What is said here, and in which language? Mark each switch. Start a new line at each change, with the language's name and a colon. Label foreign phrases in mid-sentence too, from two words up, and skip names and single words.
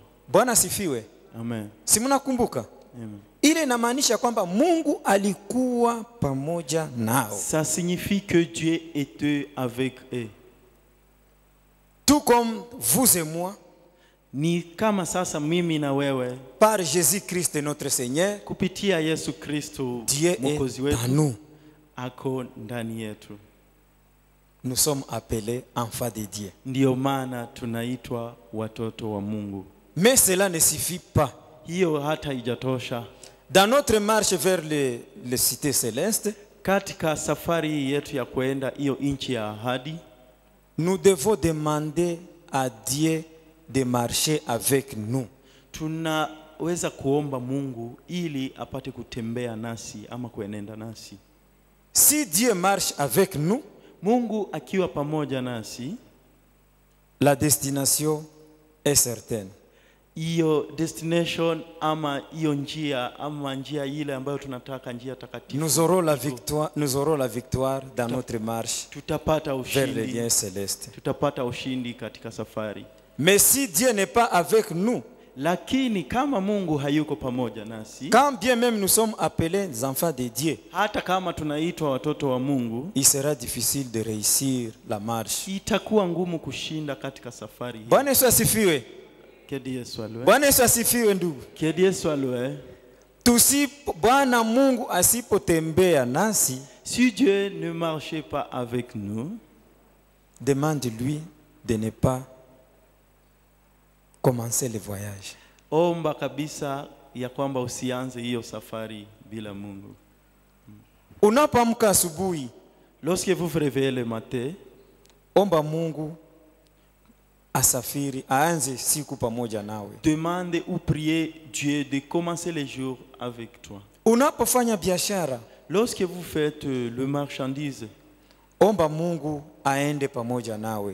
Swahili: Bwana sifiwe. Amen. Si mnakumbuka? Amen. Ile inamaanisha kwamba Mungu alikuwa pamoja nao.
French: Ça signifie que Dieu était avec eux. Tout comme vous et moi,
Swahili: ni kama sasa mimi na wewe,
French: par Jésus-Christ notre Seigneur,
Swahili: kupitia Yesu Kristo Mwokozi wetu, ako ndani yetu.
French: Nous sommes appelés enfants de Dieu.
Swahili: Ndio maana tunaitwa watoto wa Mungu.
French: Mais cela ne suffit pas.
Swahili: Hiyo hata ijatosha.
French: Dans notre marche vers les cités célestes,
Swahili: katika safari yetu ya kwenda hiyo nchi ya ahadi,
French: nous devons demander à Dieu de marcher avec nous.
Swahili: Tunaweza kuomba Mungu ili apate kutembea nasi ama kuenenda nasi.
French: Si Dieu marche avec nous,
Swahili: Mungu akiwa pamoja nasi,
French: la destination est certaine.
Swahili: Iyo destination ama iyo njia ama njia ile ambayo tunataka, njia takatifu,
French: nous aurons la victoire dans notre marche vers les lieux célestes.
Swahili: Tutapata ushindi katika safari.
French: Mais si Dieu n'est pas avec nous,
Swahili: lakini kama Mungu hayuko pamoja nasi,
French: quand bien même nous sommes appelés des enfants de Dieu,
Swahili: hata kama tunaitwa watoto wa Mungu,
French: il sera difficile de réussir la marche.
Swahili: Itakuwa ngumu kushinda katika safari hii. Bwana Yesu asifiwe. Bwana Yesu asifiwe ndugu. Tusi Bwana Mungu asipotembea nasi,
French: si Dieu ne marchait pas avec nous, demande-lui de ne pas commencer le voyage.
Swahili: Omba kabisa ya kwamba usianze hiyo safari bila Mungu. Unapoamka asubuhi,
French: Lorsque vous vous réveillez le matin,
Swahili: omba Mungu asafiri aanze siku pamoja nawe.
French: demande ou priez Dieu de commencer les jours avec toi.
Swahili: Unapofanya biashara,
French: Lorsque vous faites le marchandise,
Swahili: omba Mungu aende pamoja nawe.